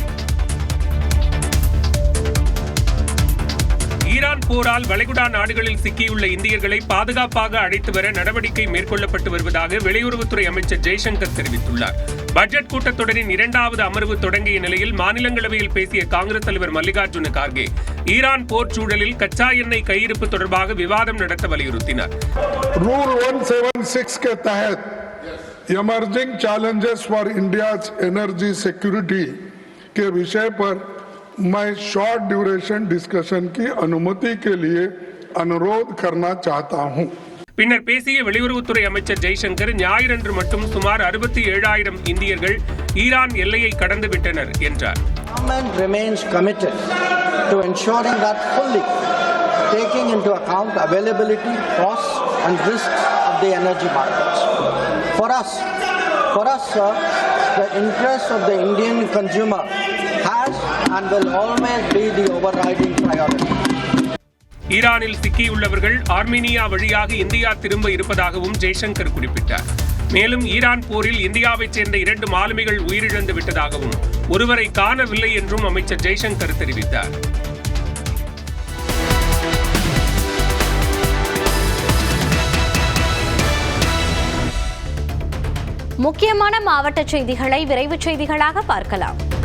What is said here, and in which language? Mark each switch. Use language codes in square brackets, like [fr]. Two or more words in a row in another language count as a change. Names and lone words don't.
[ta] ஈரான் போரால் வளைகுடா நாடுகளில் சிக்கியுள்ள இந்தியர்களை பாதுகாப்பாக அழைத்து வர நடவடிக்கை மேற்கொள்ளப்பட்டு வருவதாக வெளியுறவுத்துறை அமைச்சர் ஜெய்சங்கர் தெரிவித்துள்ளார். பட்ஜெட் கூட்டத்தொடரின் 2வது அமர்வு தொடங்கிய நிலையில் மாநிலங்களவையில் பேசிய காங்கிரஸ் தலைவர் மல்லிகார்ஜுன கார்கே ஈரான் போர் சூழலில் கச்சா எண்ணெய் கையிருப்பு தொடர்பாக விவாதம் நடத்த வலியுறுத்தினார். [hi] Rule 176 के तहत [en] emerging challenges for India's energy security [hi] के विषय पर मैं [en] short duration discussion [hi] की अनुमति के लिए अनुरोध करना चाहता हूं. [ta] பின்னர் பேசிய வெளியுறவுத்துறை அமைச்சர் ஜெய்சங்கர் ஞாயிறன்று மட்டும் சுமார் 67,000 இந்தியர்கள் ஈரான் எல்லையை கடந்துவிட்டனர் என்றார். [en] Government remains committed to ensuring that fully taking into account availability, costs and risks of the energy markets. For us, sir, the interest of the Indian consumer has and will always be the overriding priority. [ta] ஈரானில் சிக்கியுள்ளவர்கள் ஆர்மீனியா வழியாக இந்தியா திரும்ப இருப்பதாகவும் ஜெய்சங்கர் குறிப்பிட்டார். மேலும் ஈரான் போரில் இந்தியாவைச் சேர்ந்த 2 மாலுமிகள் உயிரிழந்து விட்டதாகவும் ஒருவரை காணவில்லை என்றும் அமைச்சர் ஜெய்சங்கர் தெரிவித்தார். முக்கியமான மாவட்ட செய்திகளை விரைவுச் செய்திகளாக பார்க்கலாம்.